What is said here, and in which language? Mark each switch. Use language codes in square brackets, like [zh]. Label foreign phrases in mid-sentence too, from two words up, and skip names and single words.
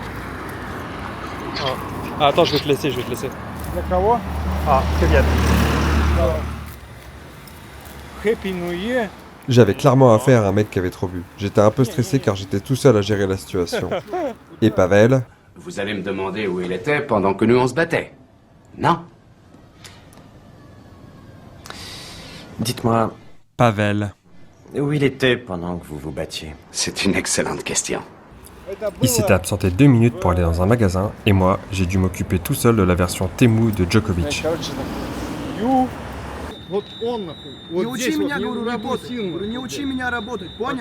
[fr] Ah, attends, je vais te laisser. [ru] Для кого? [fr] Ah, très bien. [en] Happy New Year. [fr] J'avais clairement affaire à un mec qui avait trop bu. J'étais un peu stressé car j'étais tout seul à gérer la situation. Et Pavel, Vous allez me demander où il était pendant que nous on se battait. Non. Dites-moi, Pavel. où il était pendant que vous vous battiez? C'est une excellente question. Il s'était absenté 2 minutes pour aller dans un magasin, et moi, j'ai dû m'occuper tout seul de la version Temu de Djokovic. [ru] Короче, ю. Вот он нахуй. Не Вот учи здесь меня, вот, говорю, не работать. сил, Говорю, не нахуй, учи блядь. меня работать, понял?